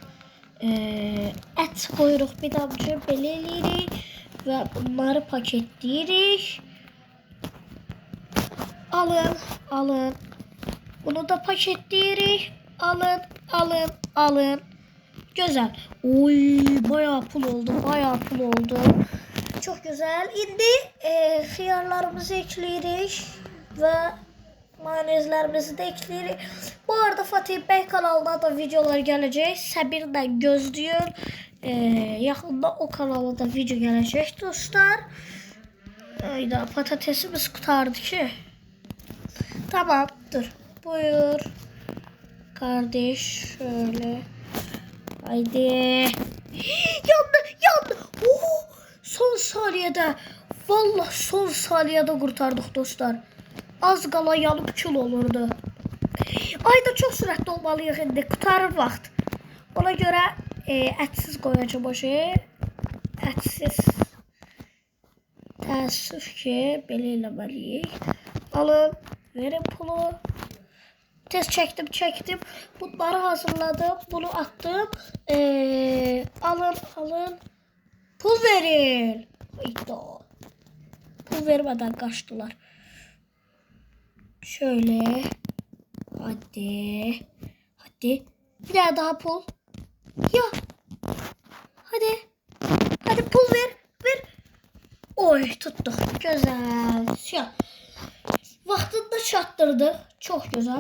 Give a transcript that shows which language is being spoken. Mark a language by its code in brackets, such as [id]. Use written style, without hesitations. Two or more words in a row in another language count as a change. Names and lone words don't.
[az] Et koyuruq bir damcı belə eləyirik və bunları paketləyirik. Alın. Bunu da paketləyirik. Alın. Gözəl. Oy, bayağı pul oldu. [tr] Çok güzel. [az] İndi xiyarlarımızı ekləyirik və mayonezlerimizi de ekleyirik. [tr] Bu arada Fatih Bey kanalına da videolar gelecek. [az] Səbirlə gözləyin. Yaxında o kanala da video gelecek dostlar. [tr] Ayda patatesimiz kurtardı ki. Tamam dur. Buyur. Kardeş şöyle. Haydi. Yandı. Son saniyede. Vallahi son saniyede kurtardık dostlar. [az] Az qala yanıb kül olurdu. Ayda çox sürətli olmalıyıq indi. Qurtarır vaxt. Ona görə ətsiz qoyacağım o şeyi. Ətsiz. Təəssüf ki, belə eləməliyik. Alın, verin pulu. Tez çəkdim. Bunları hazırladım. Bunu attım. Alın. [tr] Pul verin. Pul vermeden kaçtılar. Şöyle. Hadi. Bir daha pul. Ya. Hadi pul ver. Oy tuttuk. Güzel. Ya. [az] Vaxtında çatdırdık. [tr] Çok güzel.